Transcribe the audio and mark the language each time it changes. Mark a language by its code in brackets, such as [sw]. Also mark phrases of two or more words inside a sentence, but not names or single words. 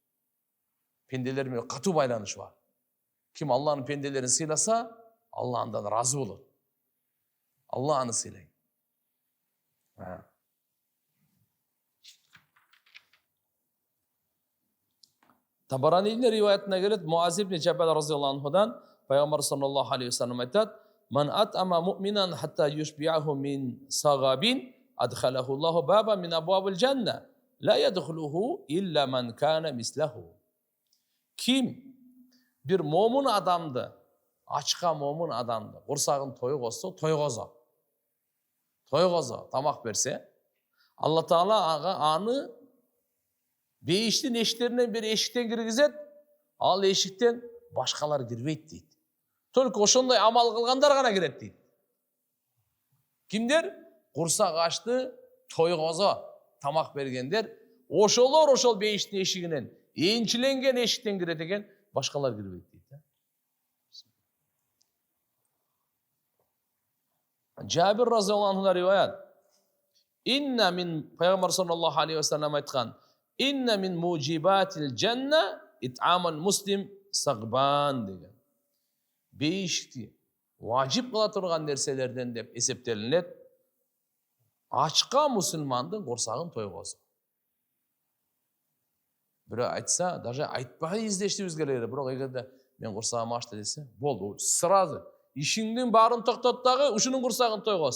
[ky] Пенделер менен катуу байланышы бар. Ким Алланын пенделерин сыйласа, Алла андан разы болот. Алла аны сыйлайт. Табаранидин риваятына келет, Муаз ибн Жабал [ar] رضي الله عنه [ky] пайгамбар [ar] صلى الله عليه وسلم [ky] айтат, [ar] "من أطعم مؤمنا حتى يشبعه من سغب أدخله الله بابا من أبواب الجنة لا يدخله إلا من كان مثله." [ky] Ким bir момун адамды, ачка момун адамды курсагын тойгозсо, тойгозо, тамак берсе, [ar] الله تعالى [ky] аны бейиштин эшиктеринен бир эшиктен киргизет, ал эшиктен башкалар кирбейт дейт. Только ошондой амал кылгандар гана кирет дейт. Кимдер? Курсак ачты, тойгозо, тамак бергендер, ошолор ошол бейиштин эшигинен, энчиленген эшиктен кирет экен, башкалар кирбейт дейт. Жабир [ar] رضي الله عنه [ky] риваят. [ar] إن من, [ky] пайгамбар [ar] صلى الله عليه وسلم [ky] айткан, [ar] إن من موجبات الجنة إطعام المسلم سغبان деген. [ky] Бейишти важип кыла турган нерселерден деп эсептелинет. Ачка мусулмандын курсагын тойгозу. Бирөө айтса, даже айтпай издештибиз керек, бирок эгерде мен курсагым ачты десе, болду, сразу ишиңдин баарын токтот дагы ушунун курсагын тойгоз.